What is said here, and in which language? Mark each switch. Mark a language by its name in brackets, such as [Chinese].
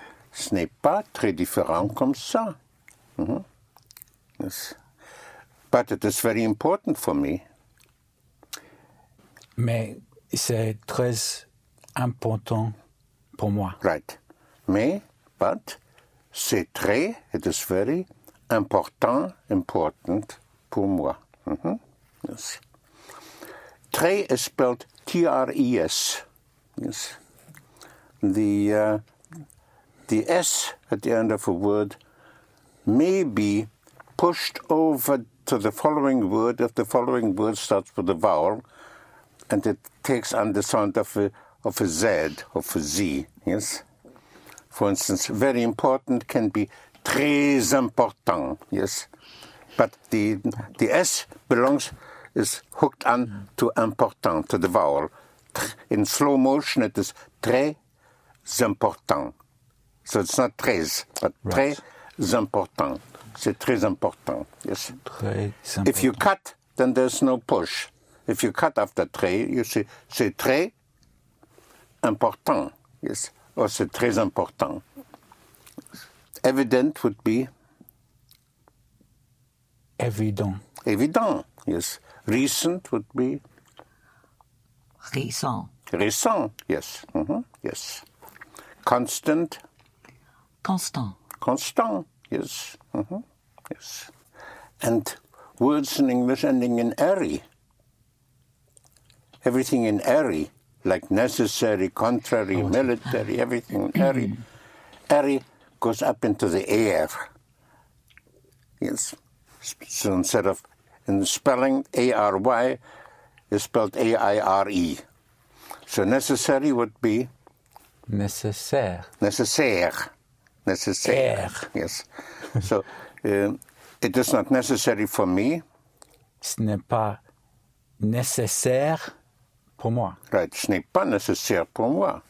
[French] Ce n'est pas très différent comme ça. [English] Mm-hmm. Yes. But it is very important for me. [French] Mais c'est très important pour moi. [English] Right. [French] Mais, [English] but, [French] c'est très, [English] it is very important, [French] important pour moi. [English] Mm-hmm. Yes. Très is spelled T-R-E-S. Yes. The S at the end of a word may be pushed over to the following word if the following word starts with a vowel and it takes on the sound of a Z, of a Z, yes? For instance, very important can be [French] très important, [English] yes? But the S belongs, is hooked on to important, to the vowel. In slow motion, it is [French] très important. [English] So it's not très, but très. Right. [French] C'est important. C'est très important. [English] Yes. [French] Très important. [English] If you cut, then there's no push. If you cut after très, you say [French] c'est très important. [English] Yes. Or [French] c'est très important. [English] Evident would be? [French] Évident. [English] Évident, yes. Recent would be? [French] Récent. [English] Récent, yes. Mm-hmm. Yes. Constant? [French] Constant. [English] Constant. Yes. Mm-hmm. Yes. And words in English ending in ery. Everything in ery, like necessary, contrary, military, everything in ery. Ery goes up into the air. Yes. So instead of in spelling, A-R-Y is spelled A-I-R-E. So necessary would be? [French] Nécessaire. Nécessaire. Nécessaire. [English] Air. Yes. So, it is not necessary for me. [French] Ce n'est pas nécessaire pour moi. [English] Right. [French] Ce n'est pas nécessaire pour moi.